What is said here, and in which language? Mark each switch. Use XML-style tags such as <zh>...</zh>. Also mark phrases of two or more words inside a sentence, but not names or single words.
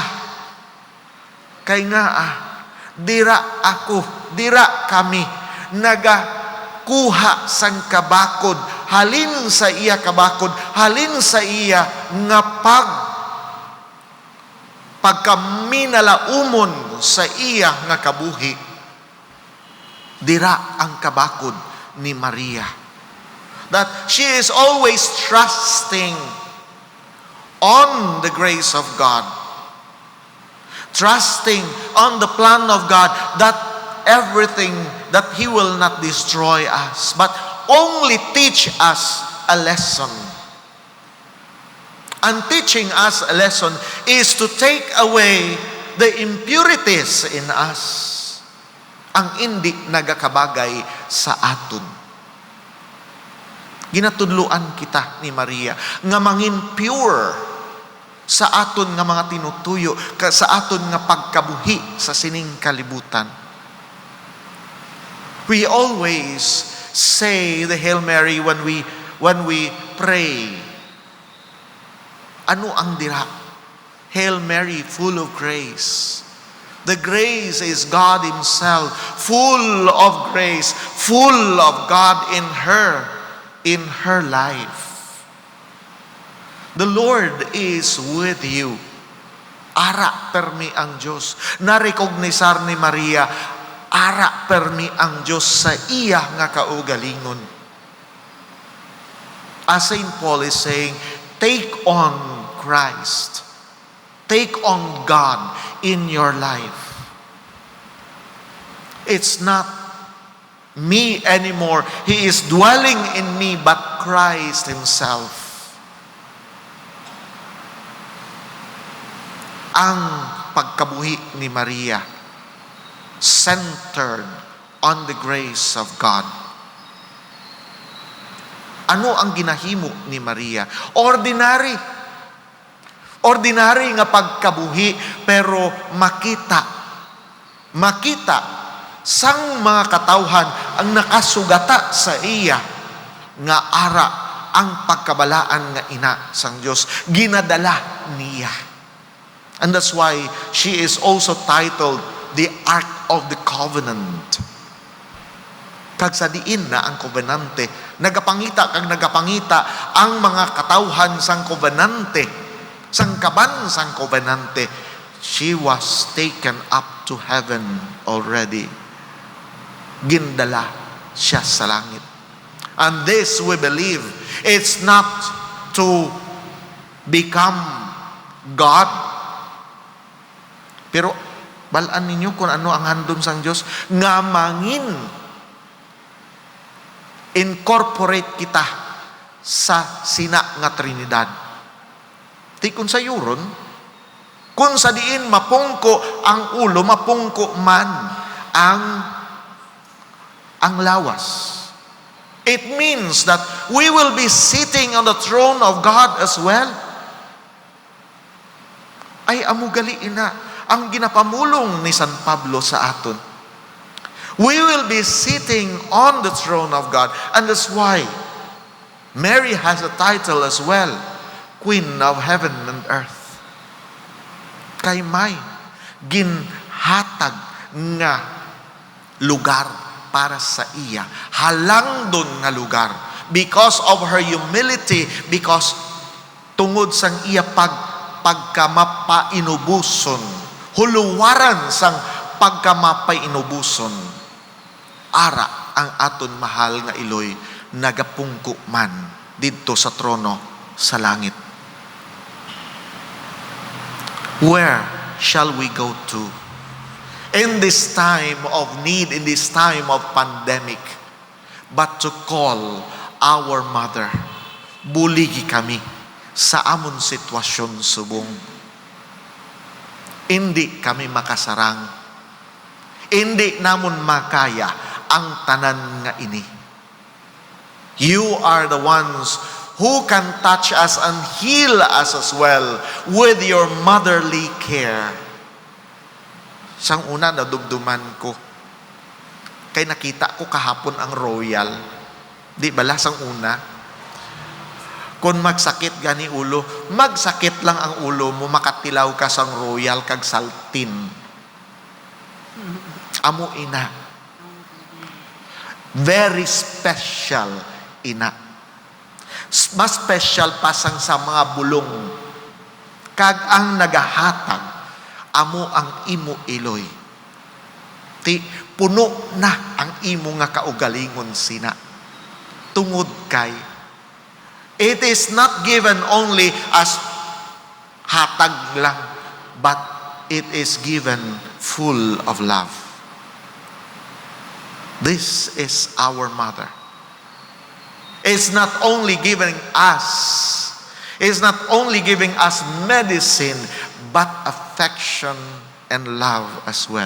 <hil>Kay nga dira ako, dira kami nagakuha sang kabakod, halin sa iya kabakod, halin sa iya nga pagkaminalaumon sa iya nga kabuhi. Dira ang kabakod ni Maria.</hil> <en>That she is always trusting on the grace of God. Trusting on the plan of God that everything, that He will not destroy us, but only teach us a lesson. And teaching us a lesson is to take away the impurities in us.</en> <hil>Ang hindi nagakabagay sa aton. Ginatudluan kita ni Maria nga mangin pure sa aton nga mga tinutuyo, sa aton nga pagkabuhi sa sining kalibutan.</hil> <en>We always say the Hail Mary when we pray.</en> <hil>Ano ang dira?</hil> <en>Hail Mary, full of grace. The grace is God Himself, full of grace, full of God in her life. The Lord is with you.</en> <hil>Ara permi ang Diyos. Narekognisar ni Maria, ara permi ang Diyos sa iya nga kaugalingon.</hil> <en>As St. Paul is saying, take on Christ. Take on God in your life. It's not me anymore. He is dwelling in me, but Christ Himself.</en> <hil>Ang pagkabuhi ni Maria</hil> <en>centered on the grace of God.</en> <hil>Ano ang ginahimo ni Maria? Ordinary. Ordinary nga pagkabuhi, pero makita sang mga katawhan ang nakasugata sa iya nga ara ang pagkabalaan nga ina sang Dios ginadala niya.</hil> <en>And that's why she is also titled the Ark of the Covenant.</en> <hil>Kag sa diin na ang kobenante, nagapangita ang mga katawhan sang kobenante, sang kaban sang kobenante.</hil> <en>She was taken up to heaven already.</en> <hil>Gindala siya sa langit.</hil> <en>And this we believe, it's not to become God.</en> <hil>Pero balaan ninyo kung ano ang handom sang Dios nga mangin incorporate kita sa sina nga Trinidad. Ti kun sa yuron, kung sa diin mapungko ang ulo, mapungko man ang lawas.</hil> <en>It means that we will be sitting on the throne of God as well.</en> <hil>Ay amugali ina ang ginapamulong ni San Pablo sa aton.</hil> <en>We will be sitting on the throne of God. And that's why Mary has a title as well, Queen of Heaven and Earth.</en> <hil>Kay may ginhatag nga lugar para sa iya. Halang doon nga lugar.</hil> <en>Because of her humility, because</en> <hil>tungod sang iya pagkamapainubuson, huluwaran sang pagkamapainubuson, ara ang aton mahal nga Iloy nagapungko man dito sa trono sa langit.</hil> <en>Where shall we go to? In this time of need, in this time of pandemic, but to call our mother.</en> <hil>Buligi kami sa amon sitwasyon subong. Hindi kami makasarang. Hindi namon makaya ang tanan nga ini.</hil> <en>You are the ones who can touch us and heal us as well with your motherly care.</en> <hil>Sang una nadumduman ko, kay nakita ko kahapon ang royal. Di bala sang una, kung magsakit gani ulo, magsakit lang ang ulo mo, makatilaw ka sang royal kag saltin. Amo ina.</hil> <en>Very special</en> <hil>ina. Mas special pa sang sa mga bulong. Kag ang nagahatag, amo ang imo Iloy. Ti puno na ang imo nga kaugalingon sina. Tungod kay</hil> <en>it is not given only as</en> <hil>hatag lang,</hil> <en>but it is given full of love. This is our mother. It's not only giving us medicine, but affection and love as well.</en>